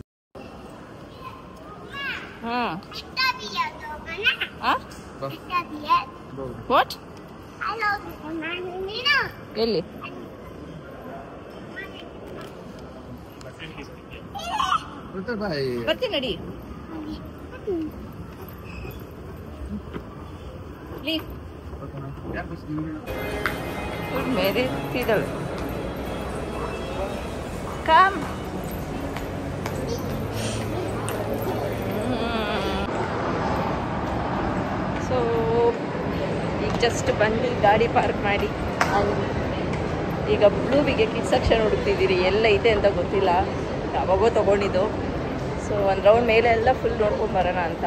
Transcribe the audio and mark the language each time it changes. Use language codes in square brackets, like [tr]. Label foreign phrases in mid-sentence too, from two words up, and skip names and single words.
[kn] ವಾಟ್? ಎಲ್ಲಿ? ಬರ್ತೀನಿ ನಡಿ. मेरे सीधल कम. ಸೊ ಈಗ ಜಸ್ಟ್ ಬಂದು ಗಾಡಿ ಪಾರ್ಕ್ ಮಾಡಿ ಈಗ ಬ್ಲೂಬಿಗೆ [en] kids section [kn] ಹುಡುಕ್ತಿದ್ದೀರಿ. ಎಲ್ಲ ಇದೆ ಅಂತ ಗೊತ್ತಿಲ್ಲ, ಯಾವಾಗೋ ತೊಗೊಂಡಿದ್ದು. ಸೊ ಒಂದು ರೌಂಡ್ ಮೇಲೆ ಎಲ್ಲ ಫುಲ್ ನೋಡ್ಕೊಂಡು ಬರೋಣ ಅಂತ.